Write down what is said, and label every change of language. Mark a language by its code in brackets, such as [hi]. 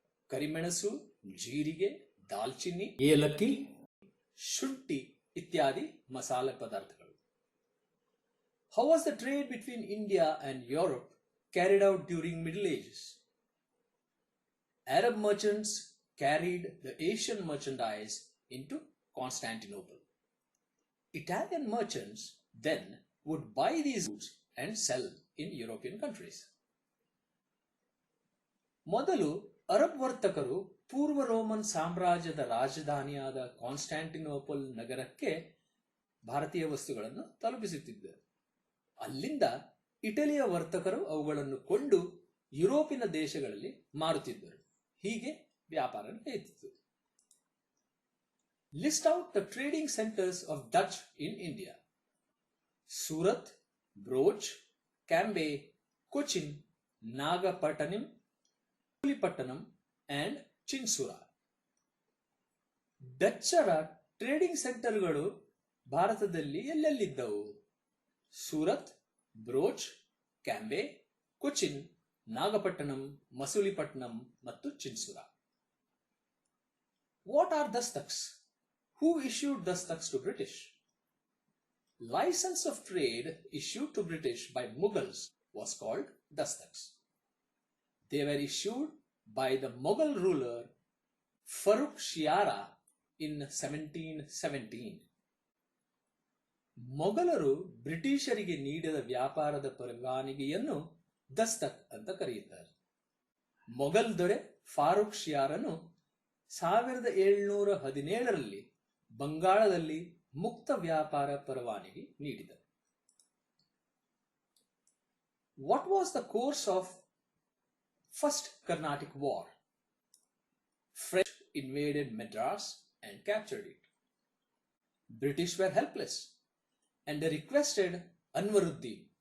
[kn] ಕರಿಮೆಣಸು, ಜೀರಿಗೆ, ದಾಲ್ಚಿನ್ನಿ, ಏಲಕ್ಕಿ, ಶುಂಠಿ ಇತ್ಯಾದಿ ಮಸಾಲೆ ಪದಾರ್ಥಗಳು. [en] How was the trade between India and Europe carried out during Middle Ages? Arab merchants carried the Asian merchandise into Constantinople. Italian merchants then would buy these goods and sell in European countries. [kn] ಮೊದಲು Arab ವರ್ತಕರು ಪೂರ್ವ Roman ಸಾಮ್ರಾಜ್ಯದ ರಾಜಧಾನಿಯಾದ Constantinople ನಗರಕ್ಕೆ ಭಾರತೀಯ ವಸ್ತುಗಳನ್ನು ತಲುಪಿಸುತ್ತಿದ್ದರು. ಅಲ್ಲಿಂದ ಇಟಲಿಯ ವರ್ತಕರು ಅವುಗಳನ್ನು ಕೊಂಡು ಯುರೋಪಿನ ದೇಶಗಳಲ್ಲಿ ಮಾರುತ್ತಿದ್ದರು. ಹೀಗೆ ವ್ಯಾಪಾರ ನಡೆಯುತ್ತಿತ್ತು. [en] List out the trading centers of Dutch in India. Surat, Broach, Cambay, Cochin, Nagapattinam, Pulipattanam and Chinsura. [kn] ಡಚ್ಚರ trading ಸೆಂಟರ್ಗಳು ಭಾರತದಲ್ಲಿ ಎಲ್ಲೆಲ್ಲಿದ್ದವು? ಸೂರತ್, ಬ್ರೋಚ್, ಕ್ಯಾಂಬೆ, ಕೊಚಿನ್, ನಾಗಪಟ್ಟಣಂ, ಮಸೂಲಿಪಟ್ಟಣಂ ಮತ್ತು ಚಿನ್ಸುರಾ. [en] What are dastaks? Who issued dastaks to British? License of trade issued to British by Mughals was called dastaks. They were issued by the Mughal ruler Farrukh Shiara in 1717. [kn] ಮೊಘಲರು ಬ್ರಿಟಿಷರಿಗೆ ನೀಡಿದ ವ್ಯಾಪಾರದ ಪರವಾನಗಿಯನ್ನು ದಸ್ತಕ್ ಅಂತ ಕರೆಯುತ್ತಾರೆ. ಮೊಘಲ್ ದೊರೆ ಫಾರೂಕ್ ಶಿಯಾರನು 1717ರಲ್ಲಿ ಬಂಗಾಳದಲ್ಲಿ ಮುಕ್ತ ವ್ಯಾಪಾರ ಪರವಾನಗಿ ನೀಡಿದರು. [en] What was the course of First Carnatic War? French invaded Madras and captured it. British were helpless and they requested Anwaruddin.